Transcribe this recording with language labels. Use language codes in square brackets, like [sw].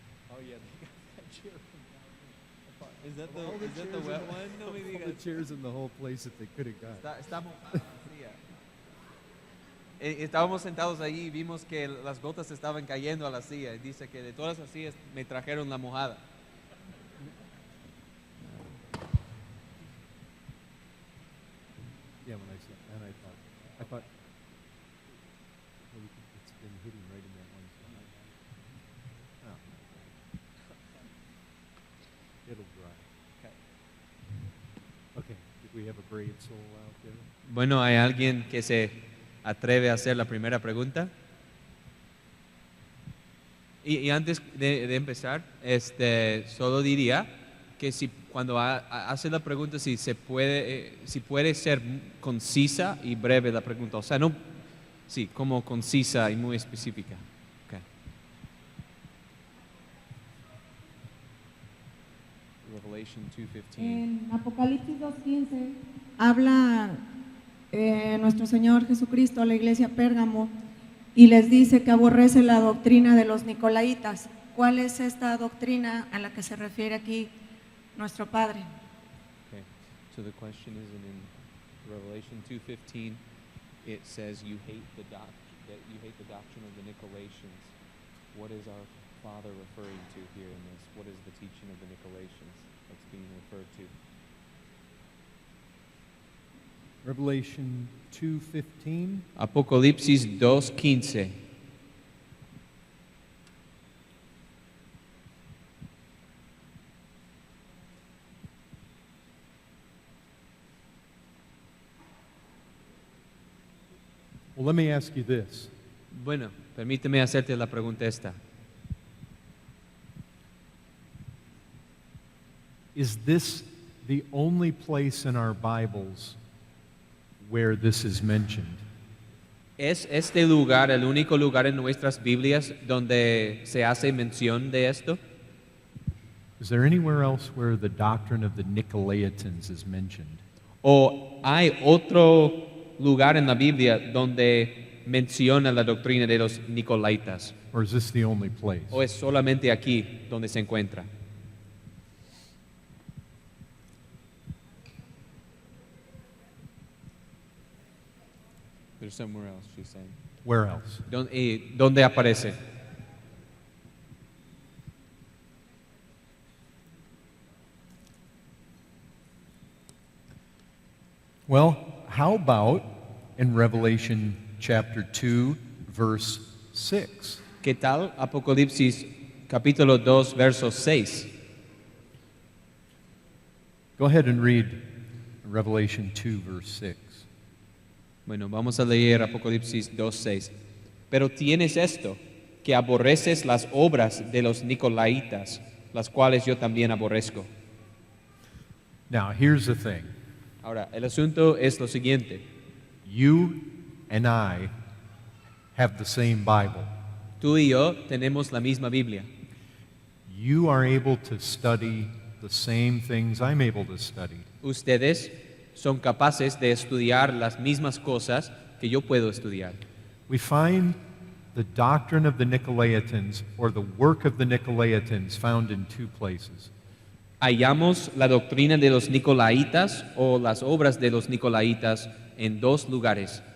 [en] Oh yeah, they got that chair from down there. Is that the wet one? [es] No me [en] All [es] digas. [en] the chairs in the whole place that they could have got. [es] Está mojada la silla. Estábamos sentados allí y vimos que las gotas estaban cayendo a la silla. Y dice que de todas las sillas me trajeron la mojada. [en] Yeah, when I saw, and I thought, well, it's been hitting right in that one spot. Oh. It'll dry. Okay, did we have a brave soul out there? [es] Bueno, ¿hay alguien que se atreve a hacer la primera pregunta? Y antes de empezar, solo diría que si cuando hace la pregunta, si puede ser concisa y breve la pregunta. O sea, no, sí, como concisa y muy específica. [en] Okay. Revelation 2:15. [es] En Apocalipsis 2:15 habla nuestro Señor Jesucristo a la iglesia Pérgamo y les dice que aborrece la doctrina de los nicolaitas. ¿Cuál es esta doctrina a la que se refiere aquí nuestro Padre? [en] Okay. So the question is in Revelation 2:15, it says you hate the doctrine of the Nicolaitans. What is our Father referring to here in this? What is the teaching of the Nicolaitans that's being referred to? Revelation 2:15. [es] Apocalipsis 2:15. [en] Well, let me ask you this. [es] Bueno, permíteme hacerte la pregunta esta. [en] Is this the only place in our Bibles where this is mentioned? [es] ¿Es este lugar el único lugar en nuestras Biblias donde se hace mención de esto? [en] Is there anywhere else where the doctrine of the Nicolaitans is mentioned? [es] ¿O hay otro lugar en la Biblia donde menciona la doctrina de los Nicolaitas? [en] Or is this the only place? [es] ¿O es solamente aquí donde se encuentra? [en] There's somewhere else, she's saying. Where else? [es] ¿Dónde aparece? [en] Well, how about in Revelation chapter 2, verse 6? [es] ¿Qué tal Apocalipsis capítulo 2, verso 6? [en] Go ahead and read Revelation 2, verse 6. [es] Bueno, vamos a leer Apocalipsis 2, 6. Pero tienes esto, que aborreces las obras de los Nicolaitas, las cuales yo también aborrezco. [en] Now, here's the thing. [es] Ahora, el asunto es lo siguiente. [en] You and I have the same Bible. [es] Tú y yo tenemos la misma Biblia. [en] You are able to study the same things I'm able to study. [es] Ustedes son capaces de estudiar las mismas cosas que yo puedo estudiar. [en] We find the doctrine of the Nicolaitans or the work of the Nicolaitans found in two places. [es] Hallamos la doctrina de los Nicolaitas o las obras de los Nicolaitas en dos lugares.